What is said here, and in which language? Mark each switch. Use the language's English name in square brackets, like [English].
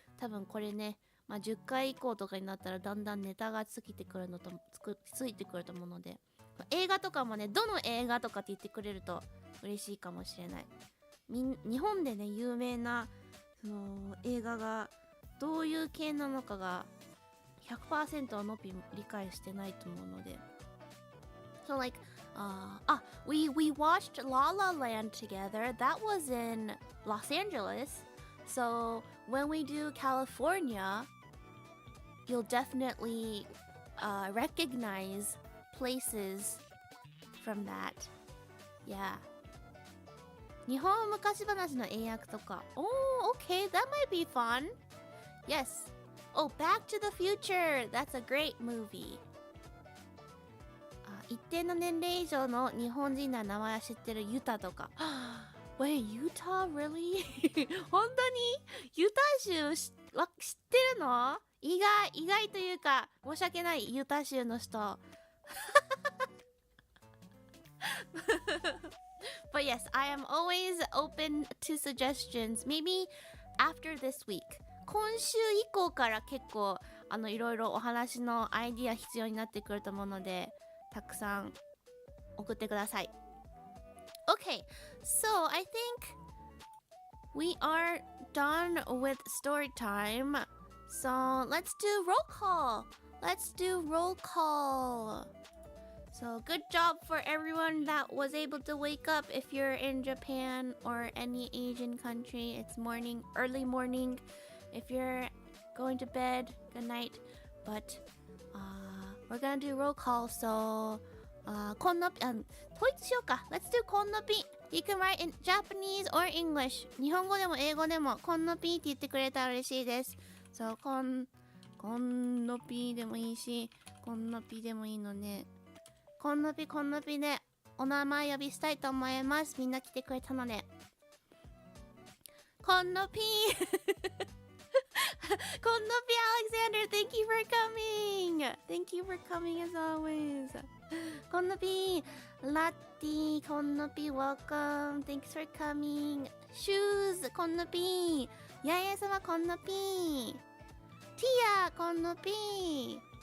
[Japanese] 多分これね、まあ、10回以降とかになったらだんだんネタがついてくると思うので、映画とかもね、どの映画とかって言ってくれると嬉しいかもしれない。日本でね、有名なその映画がどういう系なのかが 100% のぴ理解してないと思うので。 [English] So like, we watched La La Land together. That was in Los Angeles. So when we do California, you'll definitely recognize places from that. [Japanese] Yeah. 日本昔話の英訳とか。 [English] Oh, okay, that might be fun. Yes. Oh, Back to the Future. That's a great movie. [Japanese] 一定の年齢以上の日本人なら名前は知ってるユタとか。 [English] Wait, Utah? Really? [Japanese] 本当にユタ州知ってるの？意外というか、申し訳ない、ユタ州の人。 [English] But yes, I am always open to suggestions. Maybe after this week. [Japanese] 今週以降から結構いろいろお話のアイディア必要になってくると思うので、たくさん送ってください。 [English] Okay, so I think we are done with story time. So let's do roll call. Let's do roll call. So good job for everyone that was able to wake up. If you're in Japan or any Asian country, it's morning, early morning. If you're going to bed, good night. But we're gonna do roll call. So 統一しようか。 Let's do こんのぴ。 You can write in Japanese or English. [Japanese] 日本語でも英語でもこんのぴって言ってくれたら嬉しいです。そう、こんのぴでもいいし、こんのぴでもいいのね。こんのぴでお名前呼びしたいと思います。みんな来てくれたので。こんのぴ [English] Konnopi Alexander, thank you for coming. Thank you for coming as always. Konnopi, Latti, Konnopi, welcome. Thanks for coming. Shoes, Konnopi. Yaya-sama, Konnopi. Tia, Konnopi.